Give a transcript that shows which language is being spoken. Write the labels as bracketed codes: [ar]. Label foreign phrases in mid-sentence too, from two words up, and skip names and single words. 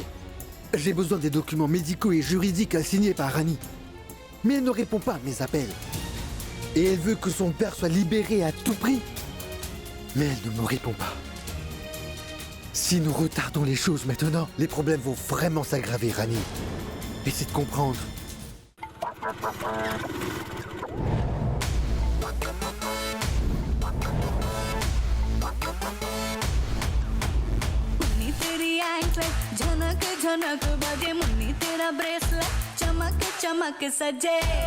[fr] J'ai besoin des documents médicaux et juridiques à signer par Rani. Mais elle ne répond pas à mes appels. Et elle veut que son père soit libéré à tout prix. Mais elle ne me répond pas. Si nous retardons les choses maintenant, les problèmes vont vraiment s'aggraver, Rani. Essaie de comprendre. [hi] झनक झनक बजे मुन्नी तेरा ब्रेसलेट चमक चमक सजे